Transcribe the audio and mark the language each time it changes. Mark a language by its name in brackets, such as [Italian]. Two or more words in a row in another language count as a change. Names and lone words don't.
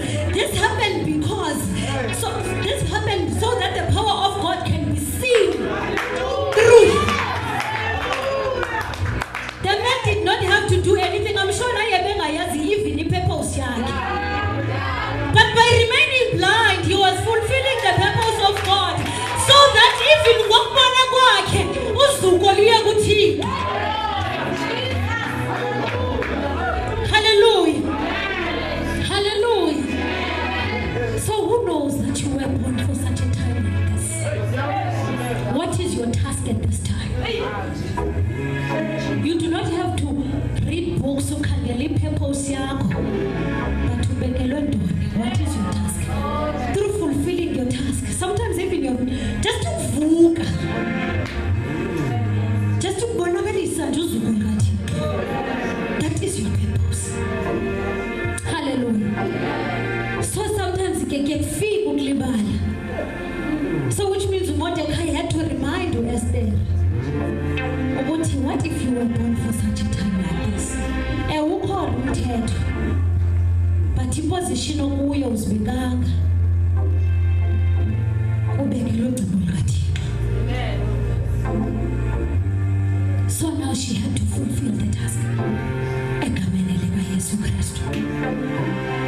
[English] This happened so that the power of God can be seen through him. The man did not have to do anything. I'm sure even purpose. But by remaining blind, he was fulfilling the purpose of God, so that even [Xhosa] ngokubona kwakhe uzuko liye kuThixo. [English] Hallelujah. Hallelujah. So who knows that you were born for such a time like this? What is your task at this time? You do not have to read books ukhangela purpose yakho, but [Xhosa] ubekelwe ntoni. [English] What is your task? Through fulfilling your task. Sometimes even just to vuka. Just to [Xhosa] bonakalisa nje uzuko likaThixo. [English] That is your purpose. Hallelujah. So sometimes it can feel ukulibala. So which means Mordecai had to remind Esther, what if you were born for such a time like this? [Xhosa] Ukhona umthetho, [English] but imposition [Xhosa] okuyo uzibekanga. Ubekelwe ugcino likaThixo. [English] So now she had to fulfill the task. [Xhosa] Egameni likaYesu Kristu.